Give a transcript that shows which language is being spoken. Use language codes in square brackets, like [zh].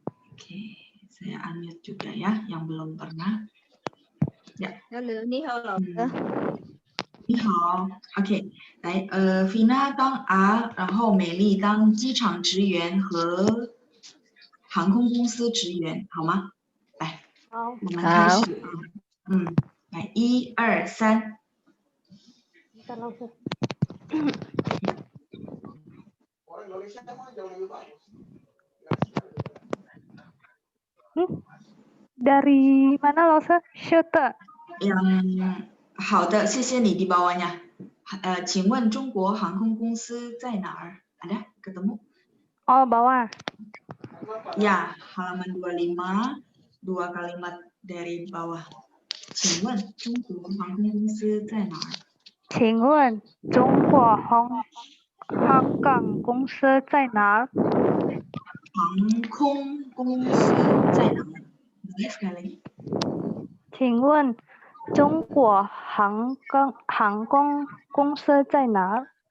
[id] Oke, saya unmute juga ya, yang belum pernah. Ya. [zh] Halo, 你好，老师。你好 ，OK， 来，Vina 当 A， 然后美丽当机场职员和航空公司职员，好吗？来，好，我们开始啊。来，1、2、3。等老师。 [id] Dari mana Lose? Shooter. [zh] 好的，谢谢你， [id] di bawahnya。 [zh] 请问中国航空公司在哪儿？ [id] Ada ketemu? Oh, bawah. Ya, halaman 25, 2 kalimat dari bawah. [zh] 请问中国航空公司在哪儿？请问中国航港公司在哪儿？航空公司在哪儿？ [id] Boleh sekali lagi? [zh] 请问中国航空公司在哪儿？